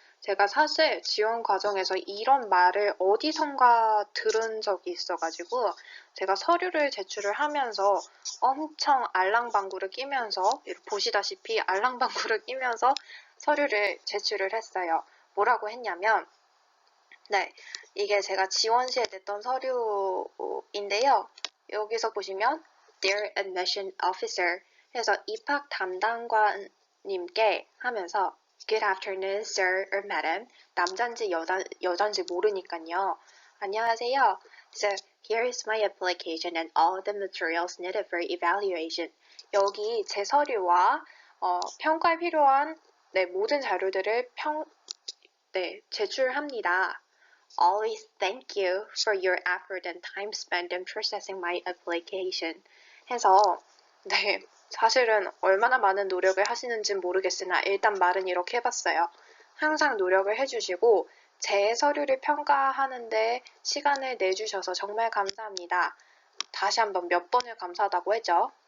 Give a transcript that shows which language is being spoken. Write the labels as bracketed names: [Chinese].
[Korean] 제가 사실 지원 과정에서 이런 말을 어디선가 들은 적이 있어가지고 제가 서류를 제출을 하면서 엄청 알랑방구를 끼면서, 보시다시피 알랑방구를 끼면서 서류를 제출을 했어요. 뭐라고 했냐면, 이게 제가 지원 시에 냈던 서류인데요. 여기서 보시면 [English] Dear Admission Officer [Korean] 해서 입학 담당관님께 하면서 [English] Good afternoon, sir or madam. [Korean] 남잔지 여잔지 모르니까요. 안녕하세요. [English] So, here is my application and all the materials needed for evaluation. [Korean] 여기 제 서류와 평가에 필요한 모든 자료들을 제출합니다. [English] Always thank you for your effort and time spent in processing my application. [Korean] 해서 네, 사실은 얼마나 많은 노력을 하시는지는 모르겠으나 일단 말은 이렇게 해봤어요. 항상 노력을 해주시고 제 서류를 평가하는데 시간을 내주셔서 정말 감사합니다. 다시 한번 몇 번을 감사하다고 했죠.